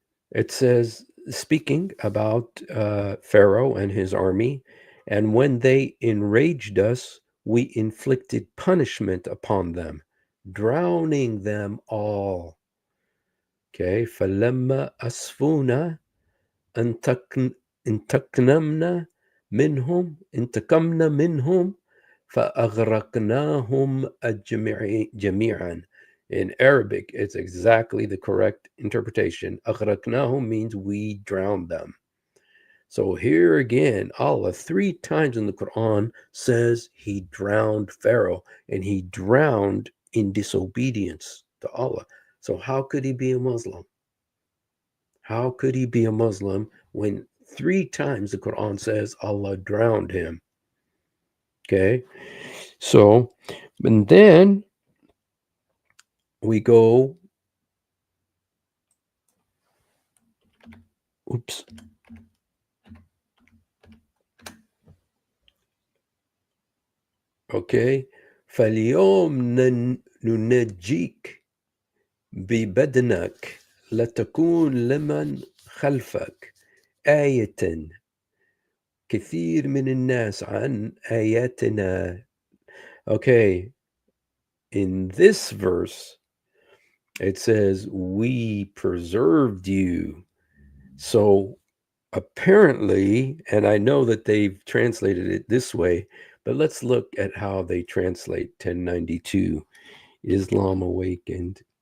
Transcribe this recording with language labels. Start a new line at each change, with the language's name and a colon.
English: It says, speaking about Pharaoh and his army, and when they enraged us, we inflicted punishment upon them, drowning them all. Okay,
Arabic: فَلَمَّا أَسْفُونَا انتقمنا منهم فأغرقناهم جميعا.
English: In Arabic, it's exactly the correct interpretation. أغرقناهم means we drowned them. So here again, Allah 3 times in the Quran says he drowned Pharaoh, and he drowned in disobedience to Allah. So how could he be a Muslim? How could he be a Muslim when 3 times the Quran says Allah drowned him? Okay. So, and then we go, oops. Okay.
Arabic: فَالْيَوْمَ نُنَجِّيكَ بِبَدْنِكَ لَتَكُونَ لِمَنْ خَلْفَكَ آيَةً كثير من الناس عن آياتنا.
English: Okay. In this verse, it says, we preserved you. So apparently, and I know that they've translated it this way, but let's look at how they translate 1092, Islam awakened.